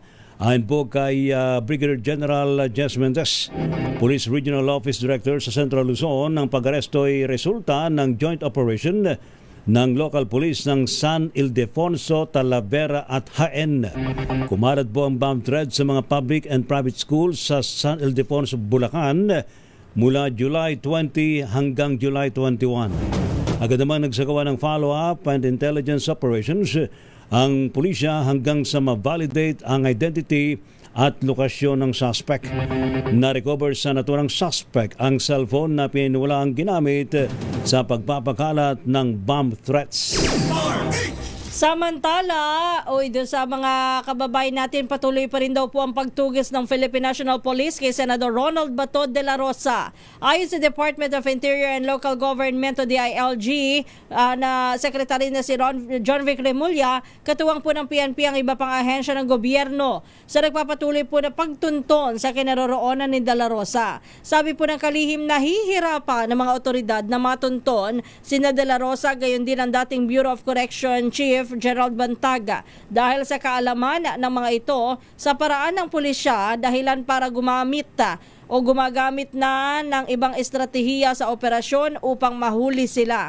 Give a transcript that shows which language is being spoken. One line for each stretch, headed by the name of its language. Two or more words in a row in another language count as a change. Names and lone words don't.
Filipino: Ayon po kay Brigadier General Jess Mendez, Police Regional Office Director sa Central Luzon, ang pag-aresto ay resulta ng
English: joint operation
Filipino: ng
English: local police
Filipino: ng San Ildefonso, Talavera at HN. Kumalat po ang
English: bomb threat
Filipino: sa mga
English: public and private schools
Filipino: sa San Ildefonso, Bulacan mula July 20 hanggang July 21. Agad naman nagsagawa ng
English: follow-up and intelligence operations
Filipino: ang pulisya hanggang sa ma-validate ang identity at lokasyon ng suspect. Na-recover sa naturang suspect ang cellphone na pininiwalaang ginamit sa pagpapakalat ng
English: bomb threats.
Filipino: Samantala, doon sa mga kababayan natin, patuloy pa rin daw po ang pagtugis ng Philippine National Police kay Senador Ronald Bato de la Rosa. Ayon sa Department of Interior and Local Government o DILG, na Secretary na si John Vic Remulla, katuwang po ng PNP ang iba pang ahensya ng gobyerno sa nagpapatuloy po na pagtunton sa kinaroroonan ni de la Rosa. Sabi po ng kalihim, nahihirapan ng mga otoridad na matunton sina de la Rosa, gayon din ang dating Bureau of Correction Chief Gerald Bantaga dahil sa kaalaman ng mga ito sa paraan ng pulisya dahilan para gumagamit na ng ibang estratehiya sa operasyon upang mahuli sila.